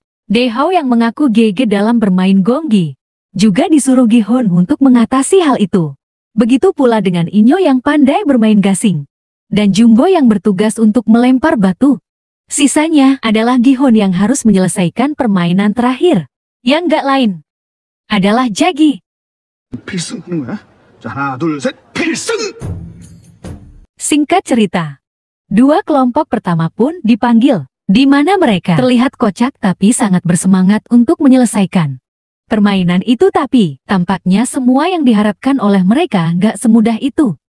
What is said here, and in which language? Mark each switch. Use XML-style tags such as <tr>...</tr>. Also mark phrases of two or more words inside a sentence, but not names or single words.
<id>Dae-ho yang mengaku GG dalam bermain gonggi juga disuruh Gi-hun untuk mengatasi hal itu. Begitu pula dengan Inyo yang pandai bermain gasing, dan Jumbo yang bertugas untuk melempar batu. Sisanya adalah Gi-hun yang harus menyelesaikan permainan terakhir, yang gak lain adalah Jagi.</id> <ko>필승하는 거야? 자, 하나, 둘, 셋, 필승!</ko> <id>Singkat cerita, 2 kelompok pertama pun dipanggil, di mana mereka terlihat kocak tapi sangat bersemangat untuk menyelesaikan permainan itu, tapi tampaknya semua yang diharapkan oleh mereka nggak semudah itu.</id>